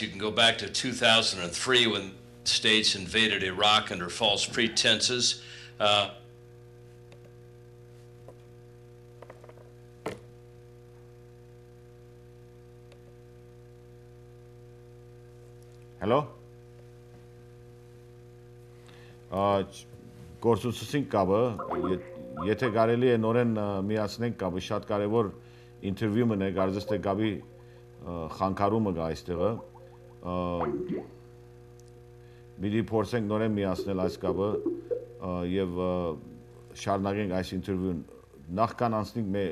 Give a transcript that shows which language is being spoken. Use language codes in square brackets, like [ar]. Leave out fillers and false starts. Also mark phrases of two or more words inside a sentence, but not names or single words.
[en] You can go back to 2003 when states invaded Iraq under false pretenses. Hello? [hy] Գործունեություն կապը, եթե կարելի է նորեն միացնենք կապը, շատ կարևոր ինտերվյու մնա, կարծես թե կապի խանգարումը կա այստեղը, պիտի փորձենք նորեն միացնել այս կապը եւ շարունակենք այս ինտերվյուն։ Նախքան անցնենք մեր